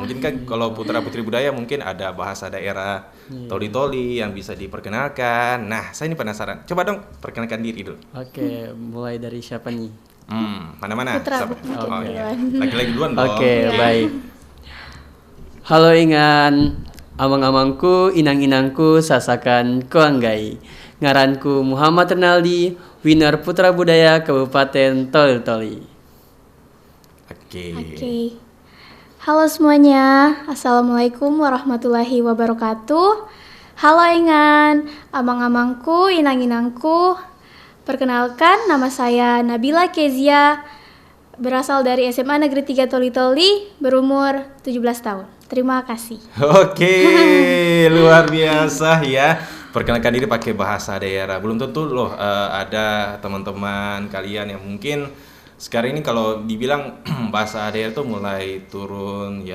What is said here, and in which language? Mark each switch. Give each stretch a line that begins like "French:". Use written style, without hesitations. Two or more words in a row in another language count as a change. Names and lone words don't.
Indonesian: Mungkin kan kalau Putra Putri Budaya mungkin ada bahasa daerah Toli Toli yang bisa diperkenalkan. Nah, saya ini penasaran. Coba dong perkenalkan diri dulu. Oke, mulai dari siapa nih? Mana-mana? Putra, Siapa? mungkin Oh iya. duluan. Lagi-lagi duluan dong. Oke, baik.
Totoli: Halo Ingan, amang-amangku, inang-inangku, sasakan koanggai. Ngaranku Muhammad Renaldi, winner Putra Budaya Kabupaten Toli Toli.
Indonesian: Oke. Oke. Halo semuanya.
Arabic: السلام عليكم ورحمة الله وبركاته.
Totoli: Halo Ingan, amang-amangku, inang-inangku.
Indonesian: Perkenalkan, nama saya Nabila Kezia, berasal dari SMA Negeri 3 Toli Toli, berumur 17 tahun. Terima kasih. Oke, luar biasa ya. Perkenalkan diri pakai bahasa daerah. Belum tentu loh ada teman-teman kalian yang mungkin sekarang ini kalau dibilang bahasa daerah itu mulai turun ya.